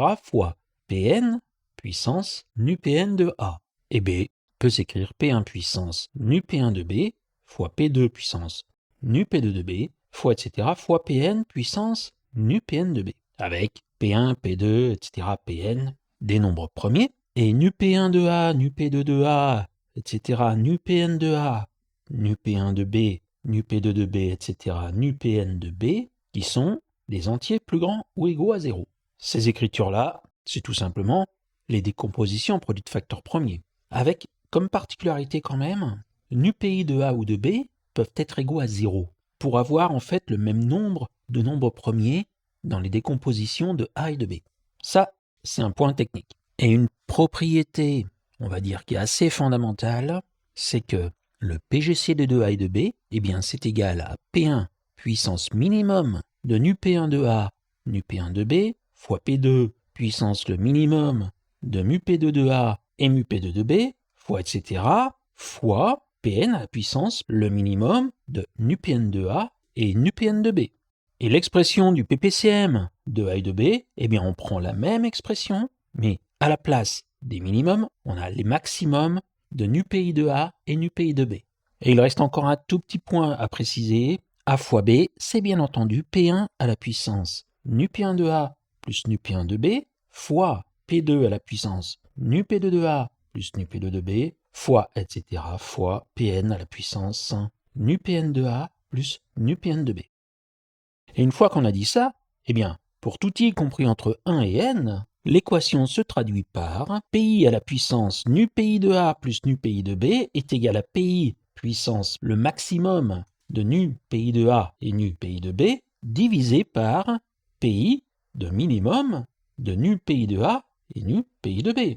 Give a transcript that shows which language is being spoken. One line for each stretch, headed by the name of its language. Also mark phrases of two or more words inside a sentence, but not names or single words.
French: fois Pn puissance nu Pn de A. Et B peut s'écrire P1 puissance nu P1 de B fois P2 puissance nu P2 de B fois etc. fois Pn puissance nu Pn de B. Avec P1, P2, etc. Pn des nombres premiers, et nu P1 de A, nu P2 de A, etc. nu Pn de A, nu P1 de B, nu P2 de B, etc. nu Pn de B, qui sont des entiers plus grands ou égaux à 0. Ces écritures-là, c'est tout simplement les décompositions en produits de facteurs premiers, avec comme particularité quand même, nu Pi de A ou de B peuvent être égaux à 0, pour avoir en fait le même nombre de nombres premiers dans les décompositions de A et de B. Ça, c'est un point technique. Et une propriété, on va dire, qui est assez fondamentale, c'est que le PGCD de A et de B, eh bien, c'est égal à P1 puissance minimum de nu P1 de A, nu P1 de B, fois P2 puissance le minimum de mu P2 de A et mu P2 de B, fois etc., fois Pn à la puissance le minimum de nu Pn de A et nu Pn de B. Et l'expression du PPCM de A et de B, eh bien on prend la même expression, mais à la place des minimums, on a les maximums de nu Pi de A et nu Pi de B. Et il reste encore un tout petit point à préciser. A fois B, c'est bien entendu P1 à la puissance nu P1 de A plus nu P1 de B fois P2 à la puissance nu P2 de A plus nu P2 de B fois etc. fois Pn à la puissance nu Pn de A plus nu Pn de B. Et une fois qu'on a dit ça, eh bien, pour tout i compris entre 1 et n, l'équation se traduit par Pi à la puissance nu Pi de A plus nu Pi de B est égal à Pi puissance le maximum de nu Pi de A et nu Pi de B divisé par Pi de minimum de nu Pi de A et nu Pi de B.